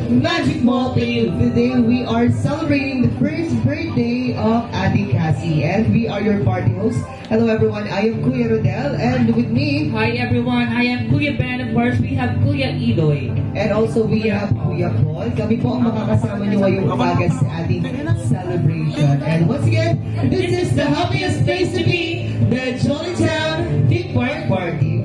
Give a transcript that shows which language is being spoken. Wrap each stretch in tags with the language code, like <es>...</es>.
<en>Magic Mall Day. Today we are celebrating the first birthday of Ate Cassie and we are your party hosts. Hello everyone, I am Kuya Rodel and with me Hi everyone, I am Kuya Ben. Of course, we have Kuya Iloy. and also we have Kuya Paul.</en> <tl>Kami po ang makakasama niyo ngayong umaga sa ating celebration.</tl> <en>And once again, this is the happiest place to be, the Jollytown Theme Park Party.</en>